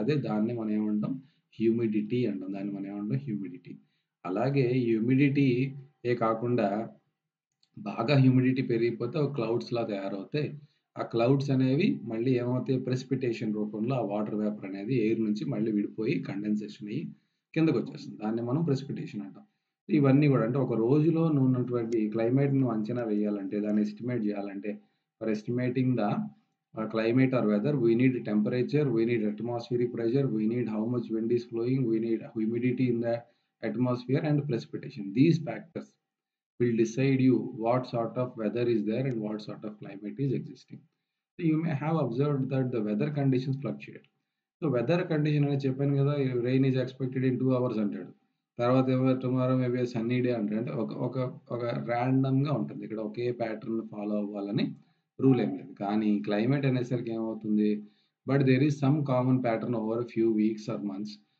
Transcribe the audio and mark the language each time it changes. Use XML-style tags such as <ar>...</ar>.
<te>దాన్ని మనం ఏమంటాం? హ్యూమిడిటీ అంటాం. దాన్ని మనం ఏమంటాం? హ్యూమిడిటీ. అలాగే హ్యూమిడిటీయే కాకుండా బాగా హ్యూమిడిటీ పెరిగిపోతే అవి క్లౌడ్స్‌లా తయారవుతాయి. ఆ క్లౌడ్స్ అనేవి మళ్ళీ ఏమవుతాయి ప్రెసిపిటేషన్ రూపంలో ఆ వాటర్ వేపర్ అనేది ఎయిర్ నుంచి మళ్ళీ విడిపోయి కండెన్సేషన్ అయ్యి కిందకొచ్చేస్తుంది. దాన్ని మనం ప్రెసిపిటేషన్ అంటాం. ఇవన్నీ గూడా అంటే ఒక రోజులో ఉన్నటువంటి క్లైమేట్‌ను అంచనా వేయాలంటే దాన్ని ఎస్టిమేట్ జేయాలంటే</te> <en>For estimating the climate or weather, we need temperature, we need atmospheric pressure, we need how much wind is flowing, we need humidity in the atmosphere and precipitation. These factors will decide you what sort of weather is there and what sort of climate is existing. So you may have observed that the weather conditions fluctuate.</en> <te>So whether condition అనేది చెప్పాను కదా!</te> <en>rain is expected in 2 hours</en> <te>అంటాడు. తర్వాతేమో</te> <en>Tomorrow may be sunny day అంటాడు.</en> <te>అంటే ఒక ఒక ఒక రాండమ్‌గా ఉంటుంది. ఇక్కడ ఒకే ప్యాటర్న్ ఫాలో అవ్వాలని రూల్ ఏం లేదు. కానీ క్లైమేట్ అనేసరికి ఏమవుతుంది?</te> <en>But there is some common pattern over a few weeks or months.</en>